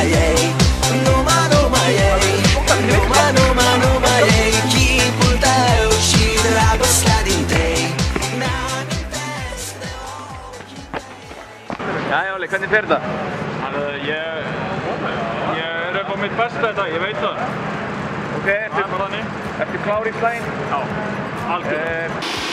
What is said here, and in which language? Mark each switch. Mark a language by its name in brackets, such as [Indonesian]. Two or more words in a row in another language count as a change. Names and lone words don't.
[Romanian] ei, numai ei, numai ei, chipul tău și dragostea din tei, mi-amintesc de ochii tăi. [Icelandic] Jæja, Óli, hvernig fer þetta? Ég er upp á mitt besta þetta, ég veit það. Ok, ertu klár í slaginn? Já, algjörlega.